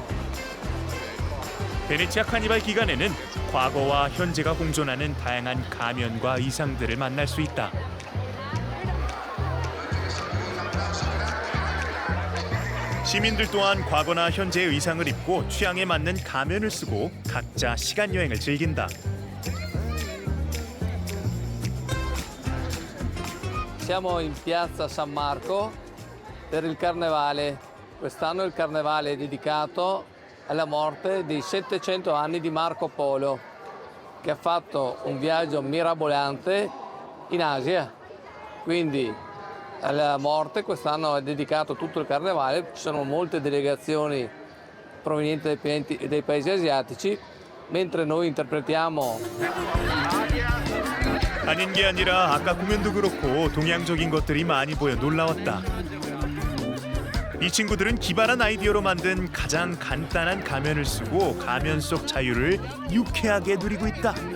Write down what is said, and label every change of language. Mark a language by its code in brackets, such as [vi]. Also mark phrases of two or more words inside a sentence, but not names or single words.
[ko] 베네치아 카니발 기간에는 과거와 현재가 공존하는 다양한 가면과 의상들을 만날 수 있다. 시민들 또한 과거나 현재의 의상을 입고 취향에 맞는 가면을 쓰고 각자 시간 여행을 즐긴다. [it] Siamo in piazza San Marco per il carnevale. Quest'anno il carnevale è dedicato alla morte dei 700 anni di Marco Polo, che ha fatto un viaggio mirabolante in Asia. Quindi alla morte quest'anno è dedicato tutto il carnevale, ci sono molte delegazioni provenienti dai paesi asiatici, mentre noi interpretiamo. [ko] 아닌 게 아니라 아까 공연도 그렇고 동양적인 것들이 많이 보여 놀라웠다. 이 친구들은 기발한 아이디어로 만든 가장 간단한 가면을 쓰고 가면 속 자유를 유쾌하게 누리고 있다.